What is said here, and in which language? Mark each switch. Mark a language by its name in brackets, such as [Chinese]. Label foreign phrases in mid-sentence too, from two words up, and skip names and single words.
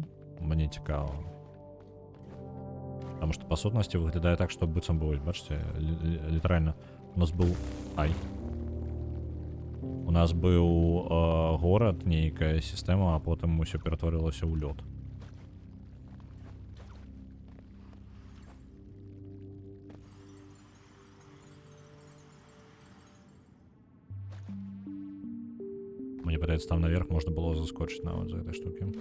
[Belarusian] Мне цікава. [Russian] Потому что, [Belarusian] по сутнасці, выглядае так, што быццам бы, бачыце, літаральна, у нас быў... Ай. У нас быў горад, нейкая сістэма, а потым усё ператварылася ў лёд. Мне падаецца, там наверх можна было заскочыць нават [Russian] за этой штуки.